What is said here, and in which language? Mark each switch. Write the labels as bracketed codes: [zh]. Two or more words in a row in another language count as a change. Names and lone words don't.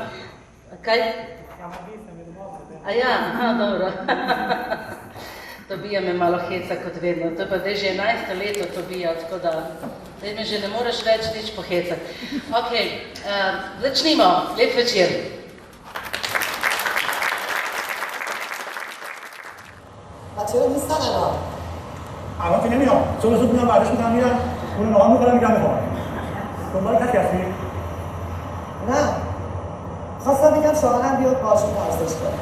[sl] Kaj? A ja, aha, dobro. Tobija me malo heca kot vedno, to je pa zdaj že 11. leto Tobija, tako da zdaj me že ne moreš več nič pohecati. Ok, začnimo, lep večer. [fa] بچه‌ها نیستن الان. الان که نمیام. چون زود میام بعدش میرم اون نهار می‌خورم میرم بخوابم. دنبال کسی هستی؟ نه. خواستم بگم شوهرم بیاد باهاشون ورزش کنه.